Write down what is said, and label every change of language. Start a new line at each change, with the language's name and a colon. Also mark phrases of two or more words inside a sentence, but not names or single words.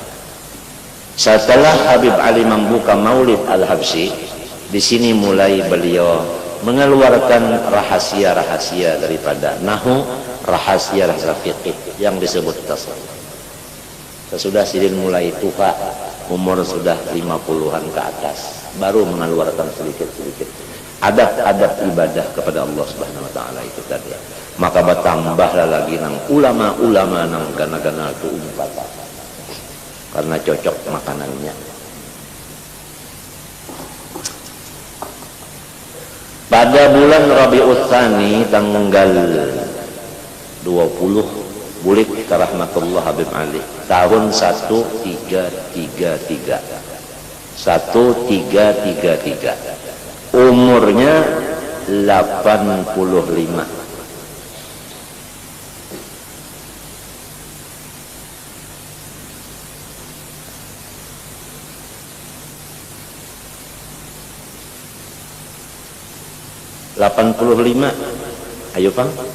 Indonesian: Setelah Habib Ali membuka Maulid Al-Habsyi, di sini mulai beliau mengeluarkan rahasia-rahasia daripada nahu, rahasia-rahasia fikih yang disebut tasawuf. Sesudah sidin mulai tua, umur sudah 50-an ke atas, baru mengeluarkan sedikit-sedikit adab-adab ibadah kepada Allah
Arabic: سبحانه وتعالى
Indonesian: itu tadi.
Banjar: Maka bertambahlah lagi nang ulama-ulama nang gana-gana itu umpatan.
Indonesian: Karena cocok makanannya. Pada bulan Rabiul Tsani tanggal 20 bulik rahmatullah Habib Ali tahun 1333. 1333. Umurnya 85. Ayo Bang.